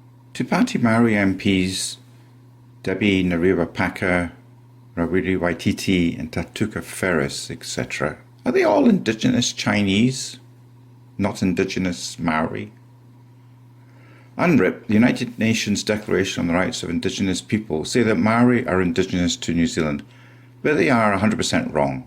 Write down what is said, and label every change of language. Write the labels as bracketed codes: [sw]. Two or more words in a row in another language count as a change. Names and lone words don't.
[en] Te Pāti Māori MPs Debbie Nariwa-Paka, Rawiri Waititi and Tatuka Ferris, etc. Are they all indigenous Chinese, not indigenous Māori? UNRIP, the United Nations Declaration on the Rights of Indigenous Peoples, say that Māori are indigenous to New Zealand, but they are 100% wrong.